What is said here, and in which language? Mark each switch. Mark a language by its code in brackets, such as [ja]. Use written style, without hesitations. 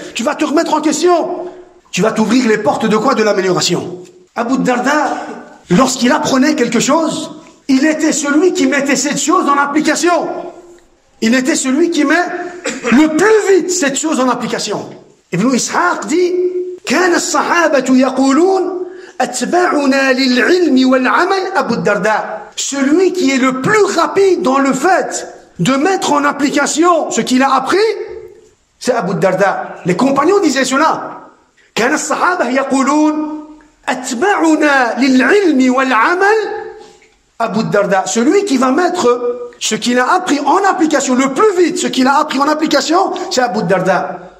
[fr] Tu vas te remettre en question. Tu vas t'ouvrir les portes de quoi? De l'amélioration. Abu Darda, lorsqu'il apprenait quelque chose, il était celui qui mettait cette chose en application. Il était celui qui met le plus vite cette chose en application. [ar] Ibn Ishaq dit كان الصحابة يقولون أتبعنا للعلم والعمل أبو الدرداء. [fr] Celui qui est le plus rapide dans le fait de mettre en application ce qu'il a appris, c'est Abu Darda. Les compagnons disaient cela. [ar] كان الصحابة يقولون أتبعنا للعلم والعمل [fr] Abu Darda, celui qui va mettre ce qu'il a appris en application, le plus vite, ce qu'il a appris en application, c'est Abu Darda.